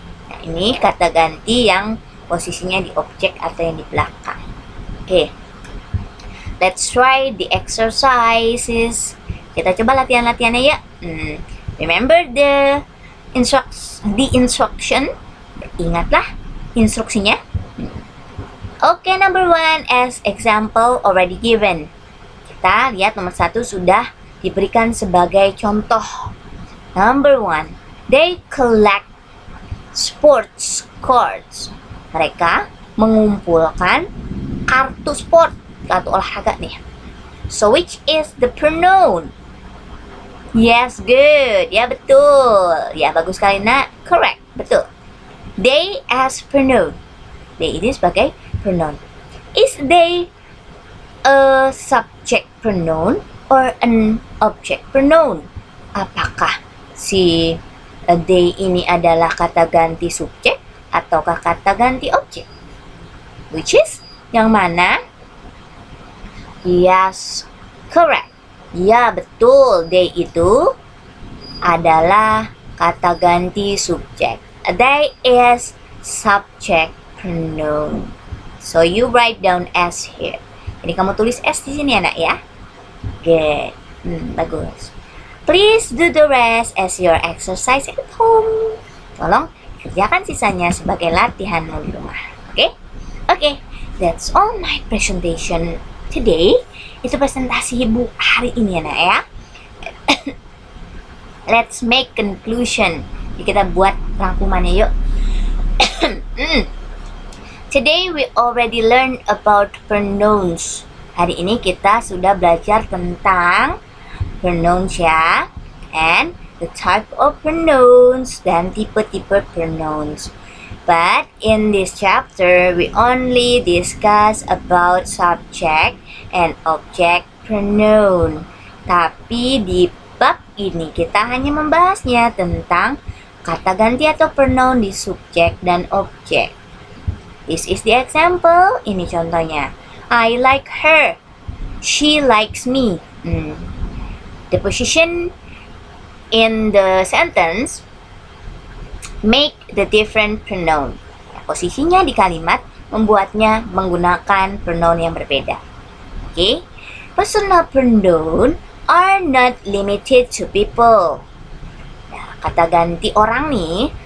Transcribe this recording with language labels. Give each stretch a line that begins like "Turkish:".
Indonesian: Nah, ini kata ganti yang posisinya di objek atau yang di belakang. Oke.
English: Let's try the exercises.
Indonesian: Kita coba latihan-latihannya ya.
English: Remember the instruction.
Indonesian: Ingatlah instruksinya.
English: Okay, number 1 as example already given.
Indonesian: Kita lihat nomor 1 sudah diberikan sebagai contoh.
English: Number 1, they collect sports cards.
Indonesian: Mereka mengumpulkan kartu sport, kartu olahraga nih.
English: So which is the pronoun? Yes, good.
Indonesian: Ya, betul. Ya, bagus sekali nak.
English: Correct,
Indonesian: betul.
English: They as pronoun.
Indonesian: They ini sebagai pronoun.
English: Is they a subject pronoun or an object pronoun?
Indonesian: Apakah si they ini adalah kata ganti subjek ataukah kata ganti objek?
English: Which is?
Indonesian: Yang mana?
English: Yes, correct.
Indonesian: Ya, betul. They itu adalah kata ganti subjek.
English: They is subject pronoun. So you write down S here.
Indonesian: Jadi kamu tulis S di sini anak ya.
English: Good.
Indonesian: Bagus.
English: Please do the rest as your exercise at home.
Indonesian: Tolong kerjakan sisanya sebagai latihan di rumah.
English: Oke? Oke. That's all my presentation today.
Indonesian: Itu presentasi ibu hari ini anak ya.
English: Let's make conclusion.
Indonesian: Jadi kita buat rangkumannya yuk.
English: Today we already learned about pronouns.
Indonesian: Hari ini kita sudah belajar tentang pronouns ya.
English: And the type of pronouns
Indonesian: dan tipe-tipe
English: pronouns. But in this chapter, we only discuss about subject and object pronoun.
Indonesian: Tapi di bab ini kita hanya membahasnya tentang kata ganti atau pronoun di subjek dan objek.
English: This is the example.
Indonesian: Ini contohnya.
English: I like her. She likes me. The position in the sentence make the different pronoun.
Indonesian: Posisinya di kalimat membuatnya menggunakan pronoun yang berbeda.
English: Okay? Personal pronoun are not limited to people.
Indonesian: Nah, kata ganti orang nih